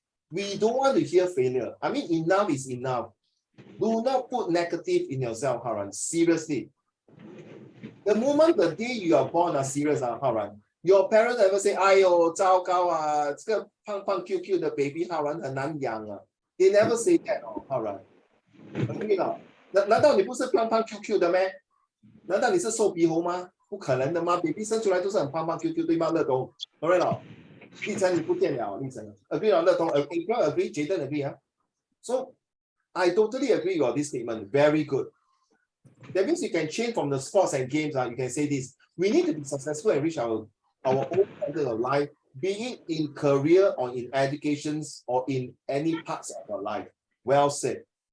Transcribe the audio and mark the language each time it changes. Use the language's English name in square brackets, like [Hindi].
[English] We don't want to hear failure. I mean, enough is enough. Do not put negative in yourself, Haran. Seriously. The moment the day you are born are serious, Haran. Your parents ever say, "Ayo, [Chinese] 糟糕啊，这个胖胖 QQ 的 baby Haran 很难养啊." [English] They never say that, Haran. [Chinese] 难道你不是胖胖 QQ 的吗？难道你是瘦皮猴吗？不可能的吗 ？baby 生出来都是很胖胖 QQ 对吗？ [English] 乐东 ，alright 了， [Chinese] 立成你不见了， [English] 立成 agree 了，乐东 agree， Jaden agree So I totally agree with this statement. Very good. That means you can change from the sports and games. You can say this: we need to be successful and reach our own standard of life, be it in career or in educations or in any parts of our life. Well said.